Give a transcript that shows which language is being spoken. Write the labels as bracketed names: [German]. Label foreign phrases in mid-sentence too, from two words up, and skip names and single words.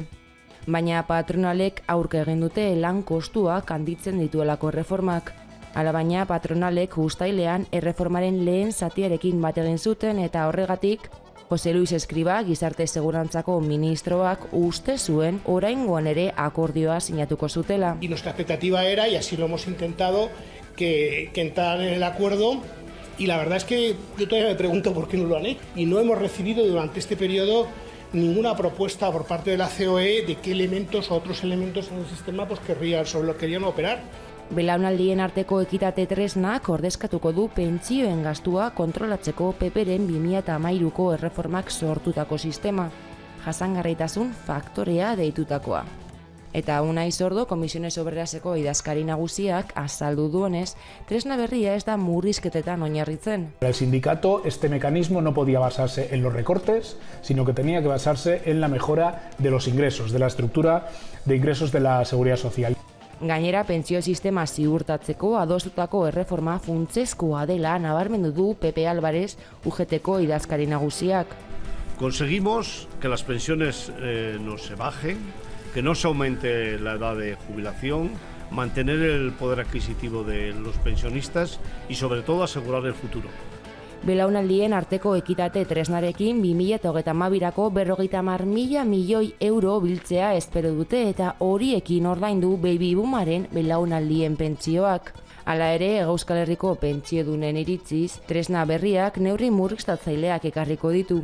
[Basque] Baina patronalek aurka egin dute lan kostuak handitzen dituelako erreformak. Alabaina patronalek uztailean erreformaren lehen zatiarekin bat egin zuten eta horregatik Jose Luis Escriba, gizarte segurantzako ministroak, uste zuen oraingoan ere akordioa sinatuko zutela. [Spanish] Y nuestra expectativa era, y así lo hemos intentado, que entraran en el acuerdo. Y la verdad es que yo todavía me pregunto por qué no lo han hecho. Y no hemos recibido durante este periodo ninguna propuesta por parte de la COE de qué elementos o otros elementos en el sistema sobre los que querían operar. [Basque] Belaunaldien arteko ekitate tresnak ordezkatuko du pentsioen gastua kontrolatzeko PPren 2013ko erreformak sortutako sistema, jasangarritasun faktorea deitutakoa. Eta Unai Sordo, Komisiones Obreraseko idazkari nagusiak azaldu duenez, tresna berria ez da murrizketetan oinarritzen. [Spanish] El sindicato, este mecanismo no podía basarse en los recortes, sino que tenía que basarse en la mejora de los ingresos, de la estructura de ingresos de la seguridad social. [Basque] Gainera, pentsio sistema ziurtatzeko adostutako erreforma funtsezkoa dela nabarmendu du Pepe Álvarez, UGTko idazkari nagusiak. [Spanish] Conseguimos que las pensiones no se bajen, que no se aumente la edad de jubilación, mantener el poder adquisitivo de los pensionistas y sobre todo asegurar el futuro. [Basque] Belaunaldien arteko ekitate tresnarekin 2022ko 50.000 milioi euro biltzea espero dute eta horiekin ordaindu [English] baby boomaren [Basque] belaunaldien pentsioak. Hala ere, Euskal Herriko pentsiodunen iritziz, tresna berriak neurri murriztatzaileak ekarriko ditu.